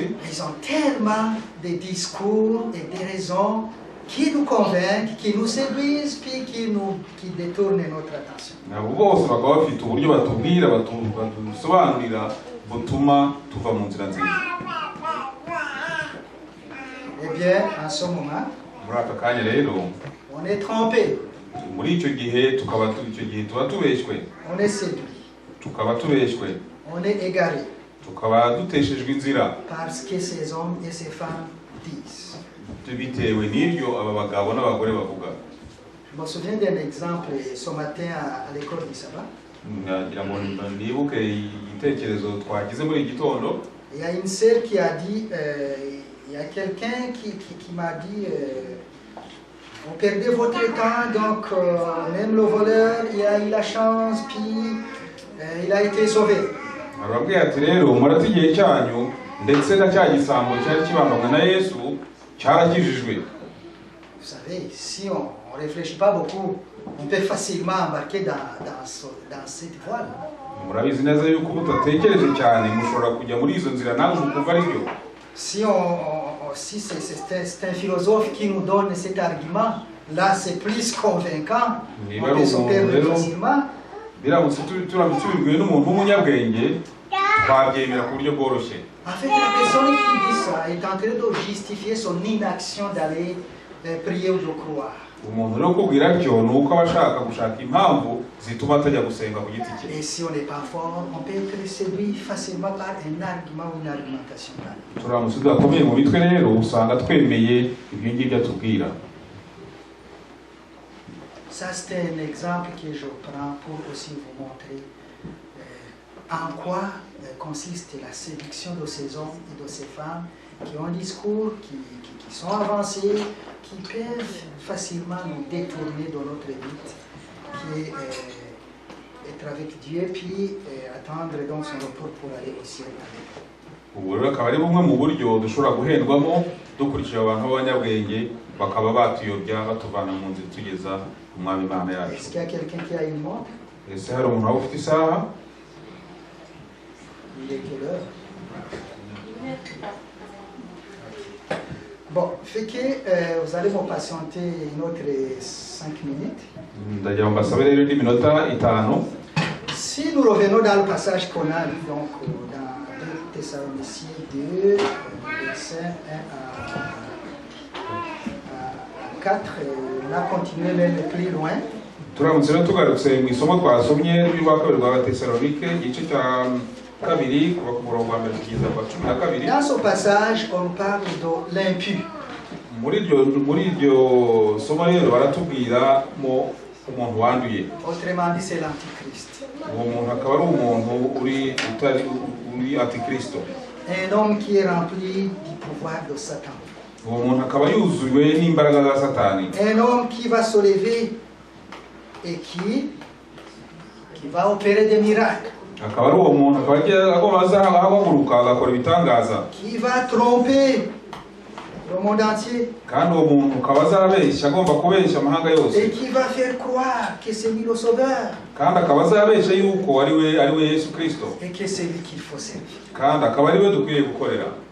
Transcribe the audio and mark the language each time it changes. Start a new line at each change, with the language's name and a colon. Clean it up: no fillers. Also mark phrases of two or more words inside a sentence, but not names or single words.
French: Ils ont tellement de discours et des raisons qui nous convainquent, qui nous séduisent, puis qui détournent notre attention.
Kinyarwanda: Nabo bose bakaba bafite uburyo batubwira badusobanurira butuma tuva mu nzira nziza.
French: Eh bien, en ce moment,
Kinyarwanda: Muri aka kanya rero
French: on est trompé,
Kinyarwanda: muri icyo gihe tuba tubeshywe,
French: on est séduit,
Kinyarwanda: tukaba tubeshywe,
French: on est égaré
Kinyarwanda: tukaba duteshejwe inzira
French: parce que ces hommes et ces femmes disent.
Kinyarwanda: bitewe n'ibyo aba bagabo n'abagore bavuga.
French: Je me souviens d'un exemple ce matin à l'école du sabbat.
Kinyarwanda: Nagira ngo nibuke igitekerezo twagize muri iki gitondo.
French: Il y a une sœur qui a dit, il y a quelqu'un qui m'a dit, vous perdez votre temps, donc même le voleur, il a eu la chance, puis il a été sauvé.
Kinyarwanda: Arababwira ati rero murata igihe cyanyu ndetse na cya gisambo cyari kibambanywe na Yesu cyarakijijwe.
French: savez, si on ne réfléchit pas beaucoup, on peut facilement embarquer dans cette voile.
Kinyarwanda: murabizi neza yuko mutatekereje cyane mushobora kujya muri izo nzira nawe mukumva ari byo.
French: Si c'est un philosophe qui nous donne cet argument, là c'est plus convaincant, on peut se perdre facilement.
Kinyarwanda: Biramutse turamutse tubibwiwe n'umuntu w'umunyabwenge twabyemera ku buryo bworoshye.
French: En fait, la personne qui dit ça est en train de justifier son inaction d'aller prier ou de croire.
Kinyarwanda: Umuntu rero kubwira atyo ni uko aba ashaka gushaka impamvu zituma atajya gusenga ku giti cye.
French: Et si on n'est pas fort, on peut être séduit facilement par un argument ou une argumentation.
Kinyarwanda: Turamutse tudakomeye mu mitwe rero usanga twemeye ibyo ngibyo atubwira.
French: Ça c'est un exemple que je prends pour aussi vous montrer en quoi consiste la séduction de ces hommes et de ces femmes qui ont un discours, qui sont avancés, qui peuvent facilement nous détourner de notre but, qui est être avec Dieu, puis attendre donc son retour pour aller au ciel avec lui.
Kinyarwanda: Ubu rero akaba ari bumwe mu buryo dushobora guhendwamo dukurikira abantu b'abanyabwenge bakaba batuyobya batuvana mu nzira tugeza ku mwami Imana yacu.
French: Est-ce qu'il y a quelqu'un qui a une montre?
Kinyarwanda: Ese hari umuntu waba ufite isaha?
French: Il est quelle heure? Bon, fait que vous allez me patienter une autre 5 minutes.
Kinyarwanda: Ndagira ngo mbasabe rero indi minota itanu.
French: Si nous revenons dans le passage qu'on a lu, donc dans 2 Thessaloniciens 2, versets 1 à 4, on a continué même plus loin.
Kinyarwanda: Turamutse rero tugarutse mu isomo twasomye rw'urwa kabiri rwa Tesalonike igice cya kabiri kuva ku murongo wa mbere kugeza ku wa 12.
French: Dans ce passage, on parle de l'impie.
Kinyarwanda: Muri iryo somo rero baratubwira mo umuntu wanduye.
French: Autrement dit, c'est l'antichrist.
Kinyarwanda: Uwo muntu akaba ari umuntu uri antikristo.
French: Un homme qui est rempli du pouvoir de Satan.
Kinyarwanda: Uwo muntu akaba yuzuwe n'imbaraga za Satani.
French: Un homme qui va se lever et qui va opérer des miracles.
Kinyarwanda: Akaba ari uwo muntu akaba azahaguruka agakora ibitangaza.
French: Qui va tromper le monde entier.
Kinyarwanda: Kandi uwo muntu akaba azabeshya agomba kubeshya amahanga yose.
French: Et qui va faire croire que c'est lui le sauveur.
Kinyarwanda: Kandi akaba azabeshya yuko ari we Yesu Kristo.
French: Et que c'est lui qu'il faut servir.
Kinyarwanda: Kandi akaba ari we dukwiye gukorera.